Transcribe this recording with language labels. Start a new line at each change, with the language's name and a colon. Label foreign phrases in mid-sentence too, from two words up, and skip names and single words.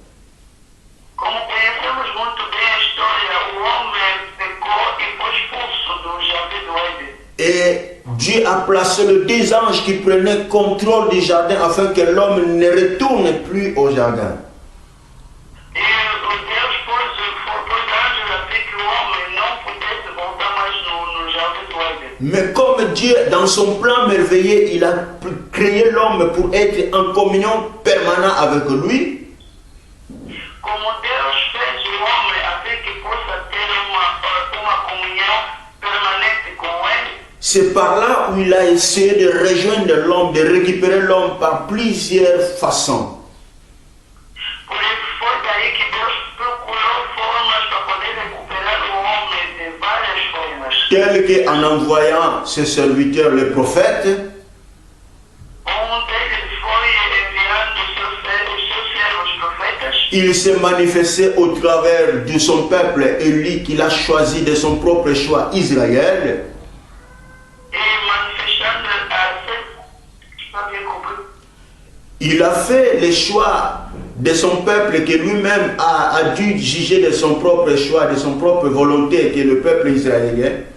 French: Et Dieu a placé les 2 anges qui prenaient contrôle du jardin afin que l'homme ne retourne plus au jardin. Mais comme Dieu, dans son plan merveilleux, il a créé l'homme pour être en communion permanente avec lui.
Portuguese: Como Deus fez o homem a fim que possa ter uma comunhão permanente com ele.
French: C'est par là où il a essayé de rejoindre l'homme, de récupérer l'homme par plusieurs façons.
Portuguese: Por isso foi daí que Deus procurou formas para poder recuperar o homem de várias formas.
French: Tel qu'en envoyant ses serviteurs, les prophètes,
Portuguese: Deles foi enviando os seus servos profetas.
French: il s'est manifesté au travers de son peuple, Élie, qu'il a choisi de son propre choix, Israël. Il a fait le choix de son peuple que lui-même a dû juger de son propre choix, de son propre volonté, qui est le peuple israélien.